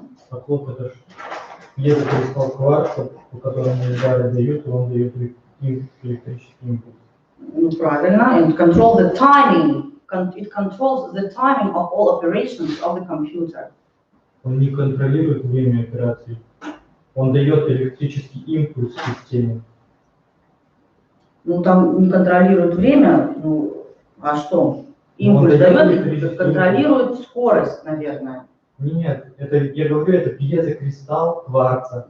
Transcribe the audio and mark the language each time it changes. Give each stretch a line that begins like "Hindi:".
Russian: А клок это же кристалл кварца, по которому удары дают, и он дает электрический импульс. Правильно,
English: and control the timing. It controls the timing of all operations of the computer.
Russian: Он не контролирует время операций. Он дает электрический импульс системе. Там не контролирует время, а что? Импульс дает, контролирует скорость, наверное. Нет, это, я говорю, это пьезокристалл кварца,